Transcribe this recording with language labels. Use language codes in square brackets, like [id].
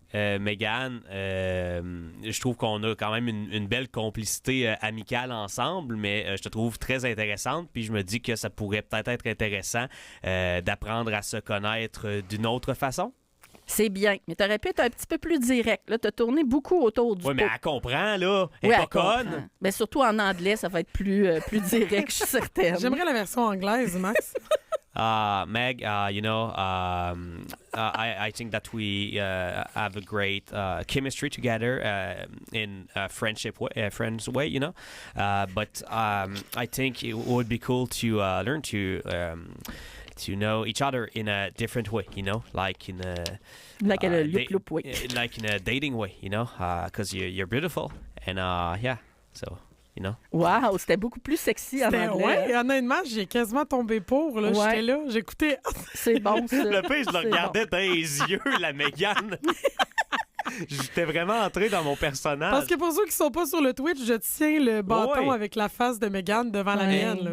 [fr] Megan, je trouve qu'on a quand même une belle complicité amicale ensemble, mais je te trouve très intéressante, puis je me dis que ça pourrait peut-être être intéressant d'apprendre à se connaître d'une autre façon. C'est bien, mais tu aurais pu être un petit peu plus direct. Là, tu as tourné beaucoup autour du pot. Oui, mais elle comprend, là. Elle est pas conne. Mais surtout en anglais, ça va être plus direct, je suis certaine. J'aimerais la version anglaise, Max. [en] Meg, you know, I think that we have a great chemistry together in friends way, you know. But I think it would be cool to learn to know each other in a different way, you know, like in a like a loop way, like in a dating way, you know, because you're beautiful and yeah, so. You know? [fr] Wow, c'était beaucoup plus sexy en anglais. Ouais, honnêtement, j'ai quasiment tombé pour. Là. J'étais là, j'écoutais. C'est bon, ça. Le pire, je le regardais dans les yeux, la Mégane. J'étais vraiment entré dans mon personnage. Parce que pour ceux qui sont pas sur le Twitch, je tiens le bâton avec la face de Mégane devant la mienne.